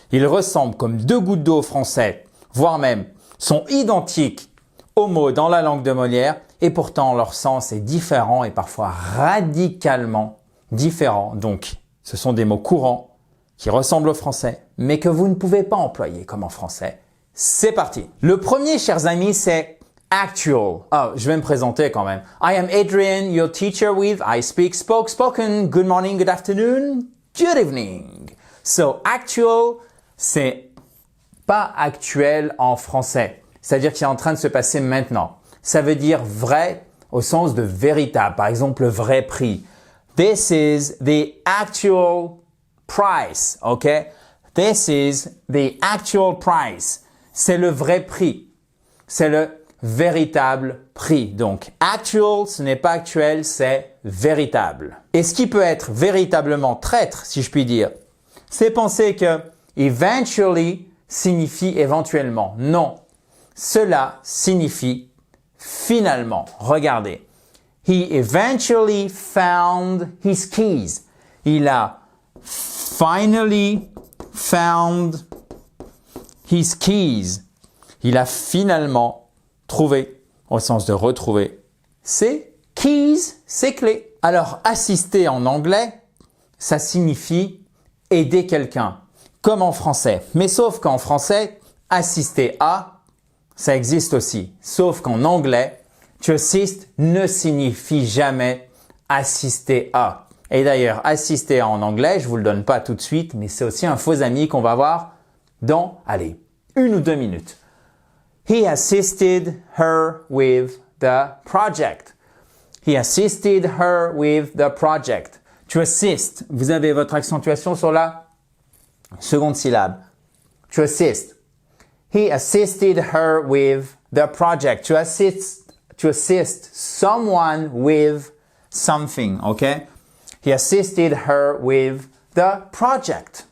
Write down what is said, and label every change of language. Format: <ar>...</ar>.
<fr>Ils ressemblent comme deux gouttes d'eau au français, voire même sont identiques aux mots dans la langue de Molière et pourtant leur sens est différent et parfois radicalement différent. Donc, ce sont des mots courants qui ressemblent au français, mais que vous ne pouvez pas employer comme en français. C'est parti. Le premier, chers amis, c'est actual. Oh, je vais me présenter quand même.</fr> <en>I am Adrian, your teacher with I speak, spoke, spoken. Good morning, good afternoon, good evening.</en> <fr>So, actual, c'est pas actuel en français. C'est-à-dire qu'il est en train de se passer maintenant. Ça veut dire vrai au sens de véritable. Par exemple, le vrai prix.</fr> <en>This is the actual price, okay? This is the actual price.</en> <fr>C'est le vrai prix. C'est le véritable prix. Donc, actual, ce n'est pas actuel, c'est véritable. Et ce qui peut être véritablement traître, si je puis dire, c'est penser que eventually signifie éventuellement. Non, cela signifie finalement. Regardez.</fr> <en>He eventually found his keys.</en> <fr>Il a</fr> <en>finally found his keys.</en> <fr>Il a finalement trouvé, au sens de retrouver, ses keys, ses clés. Alors, assister en anglais, ça signifie aider quelqu'un, comme en français. Mais sauf qu'en français, assister à, ça existe aussi. Sauf qu'en anglais, to assist ne signifie jamais assister à. Et d'ailleurs, assister à en anglais, je vous le donne pas tout de suite, mais c'est aussi un faux ami qu'on va voir dans, allez, 1 ou 2 minutes.</fr> <en>He assisted her with the project. He assisted her with the project.</en> <fr>To assist, vous avez votre accentuation sur la seconde syllabe.</fr> <en>To assist. He assisted her with the project. To assist someone with something, okay? He assisted her with the project.</en>